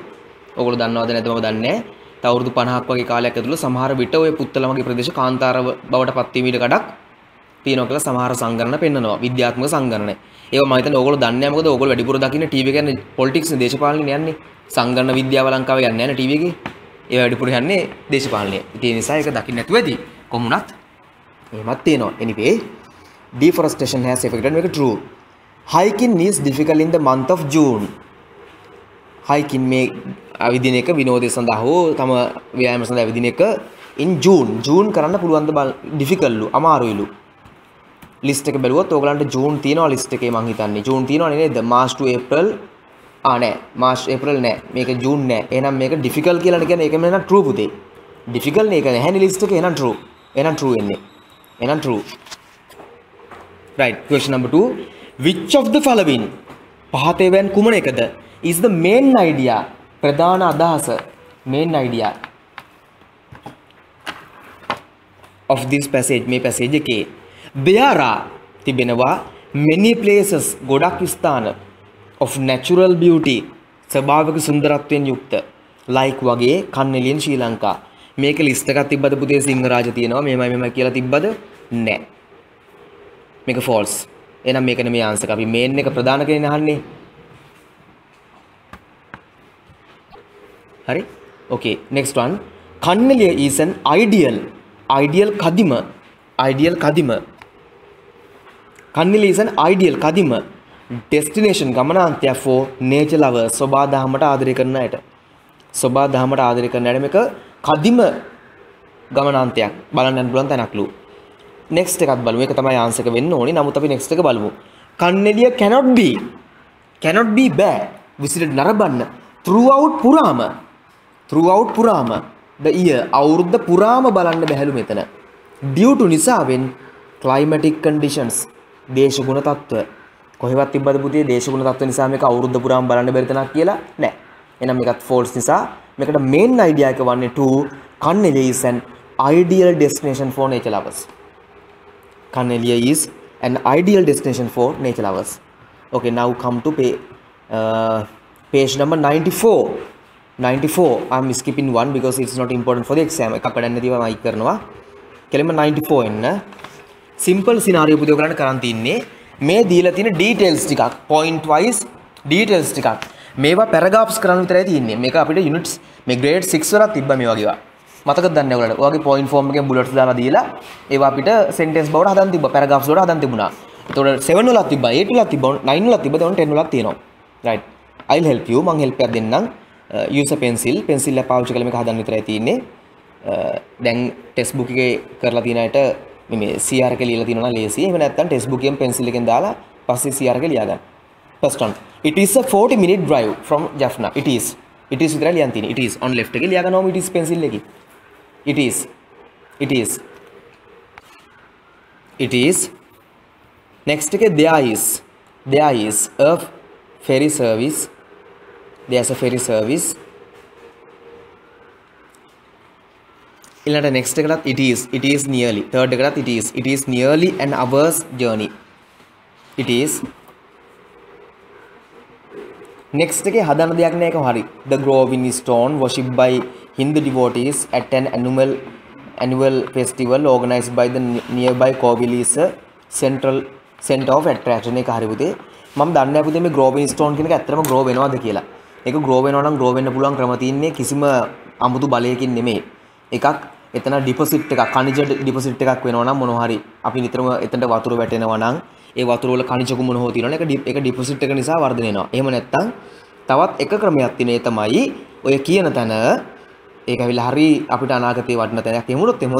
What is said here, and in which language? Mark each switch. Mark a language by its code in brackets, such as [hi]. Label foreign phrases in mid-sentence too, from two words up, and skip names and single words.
[si] ඔයගොල්ලෝ දන්නවද නැද්ද මම දන්නේ නැහැ. තව අවුරුදු 50ක් වගේ කාලයක් ඇතුළත සමහර විට ඔය පුත්තලම වගේ ප්‍රදේශ කාන්තාර බවට පත් වීමට කඩක් තියෙනවා කියලා සමහර සංගණන පෙන්නනවා. විද්‍යාත්මක සංගණන. ඒක මම හිතන්නේ ඕගොල්ලෝ දන්නේ නැහැ. මොකද ඕගොල්ලෝ වැඩිපුර දකින්නේ ටීවී එකේ යන්නේ පොලිටික්ස් නේ දේශපාලනේ යන්නේ. සංගණන විද්‍යාව ලංකාවේ යන්නේ නැහැ නේ ටීවී එකේ. ඒ වැඩිපුර යන්නේ දේශපාලනේ. ඒ නිසා ඒක දකින්න නැතුව ඇති. කොමුණත් එහෙමත් තියෙනවා. [en] anyway, deforestation has affected make true. Hiking is difficult in the month of June. [si] Hiking මේ අවිදින එක විනෝදය සඳහා හෝ තම ව්‍යායාම සඳහා අවිදින එක [en] in June [si] කරන්න පුළුවන් ද difficult අමාරුයිලු. list එක බැලුවොත් ඕගලන්ට June තියෙනවා list එකේ මං හිතන්නේ. June තියෙනවනේ නේද? March to April නෑ. March April නෑ. මේක June නෑ. එහෙනම් මේක difficult කියලා කියන්නේ ඒකම නේද true පුතේ. difficult නේ ඒක නැහැනේ list එකේ. එහෙනම් true. එහෙනම් true වෙන්නේ. එහෙනම් true. [en] Right. Question number 2. Which of the following [si] පහතේවෙන් කුමන එකද [en] is the main idea [si] ප්‍රධාන අදහස [en] main idea of this passage [si] මේ passage එකේ [en] there are [si] තිබෙනවා [en] many places [si] ගොඩක් ස්ථාන [en] of natural beauty [si] ස්වභාවික සුන්දරත්වයෙන් යුක්ත like වගේ Kannaliya in ශ්‍රී ලංකා මේක list එකක් තිබ්බද පුතේ සිංහරාජ තියෙනවා මෙහෙමයි කියලා තිබ්බද නැහැ මේක false එහෙනම් මේක නෙමෙයි ආන්සර් අපි main එක ප්‍රධාන කෙනේ අහන්නේ [en] හරි okay next one Kannaliya is an ideal කදිම කන්නිලි is an ideal කදිම destination ගමනාන්තයක් for nature lovers [si] සෝබා දහමට ආදරය කරන අයට. සෝබා දහමට ආදරය කරන අයට මේක කදිම ගමනාන්තයක් බලන්න යන්න පුළුවන් තැනක්ලු. next එකත් බලමු. ඒක තමයි ආන්සර් එක වෙන්න ඕනේ. නමුත් අපි next එක බලමු. [en] කන්නෙලිය cannot be බෑ. [si] visited නරඹන්න throughout පුරාම [en] the year [si] අවුරුද්ද පුරාම බලන්න බැහැලු මෙතන. [en] due to [si] නිසාවෙන් [en] climatic conditions [si] දේශගුණ තත්ත්ව කොහෙවත් තිබ්බද පුතේ දේශගුණ තත්ත්ව නිසා මේක අවුරුද්ද පුරාම බලන්න බැරි තැනක් කියලා නෑ. එහෙනම් මේකත් false නිසා මේකට [en] main idea [si] එක වන්නේ [en] to Kanneliya is an ideal destination for nature lovers. Kanneliya is an ideal destination for nature lovers. Okay, now come to page number 94. 94. I'm skipping one because it's not important for the exam. [si] එකක් වැඩක් නැතිව මම අයික් කරනවා. කෙලින්ම 94 එන්න. [en] simple scenario [si] පුදේ ඔයගලන්ට කරන් තින්නේ මේ දීලා තියෙන details ටිකක් [en] point wise details [si] ටිකක්. මේවා paragraphs කරන්න විතරයි තියෙන්නේ. මේක අපිට units මේ grade 6 වලත් තිබ්බා මේ වගේ ඒවා. මතකද දන්නේ ඔයගලට? ඔයගේ [en] point form [si] එකෙන් bullets දාලා දීලා ඒවා අපිට sentence බවට හදන්න තිබ්බා. paragraphs වලට හදන්න තිබුණා. එතකොට 7 වලත් තිබ්බා, 8 වලත් තිබ්බා, 9 වලත් තිබ්බා, දැන් 10 වලත් තියෙනවා. [en] right. I'll help you. [si] මම help එකක් දෙන්නම්. [en] use a pencil [si] එක පාවිච්චි කරලා මේක හදන්න විතරයි තියෙන්නේ. දැන් [en] text book [si] එකේ කරලා තියෙන අයට මේ CR එක ලියලා තියෙනවා ලේසියි. එහෙම නැත්නම් [en] text book [si] එකෙන් පෙන්සිල් එකෙන් දාලා පස්සේ CR එක ලියා ගන්න. [en] First one. It is a 40-minute drive from Jaffna. It is [si] විතරයි ලියන්න තියෙන්නේ. [en] It is on left [si] එකේ ලියා ගන්නවම [en] it is [si] පෙන්සිල් එකේ. [en] It is. Next එකේ there is a ferry service. There's a ferry service. ඊළඟට next එකකට it is nearly. third එකකට it is nearly an hour's journey. It is. [si] next එකේ හදන්න දෙයක් නෑ ඒක හරි. [en] The grove in stone worshipped by Hindu devotees at an annual festival organized by the nearby Kovil is a center of attraction. [si] එක හරි පුතේ. මම දන්නේ නැහැ පුතේ මේ [en] grove in stone [si] කියන එක ඇත්තටම grow වෙනවද කියලා. ඒක grow වෙනවා නම් grow වෙන්න පුළුවන් ක්‍රම තියෙන්නේ කිසිම අමුතු බලයකින් නෙමෙයි. එකක් එතන ඩිපොසිට් එකක් khනිජ ඩිපොසිට් එකක් වෙනවා නම් මොනවා හරි අපි නිතරම එතනට වතුර වැටෙනවා නම් ඒ වතුර වල khනිජ කුමන හෝ තියෙනවනේ ඒක ඩිපොසිට් එක නිසා වර්ධනය වෙනවා. එහෙම නැත්නම් තවත් එක ක්‍රමයක් තියෙන ඒ තමයි ඔය කියන තැන ඒක ඇවිල්ලා හරි අපිට අනාගතේ වටින තැනක් එමුනොත් එහෙමද?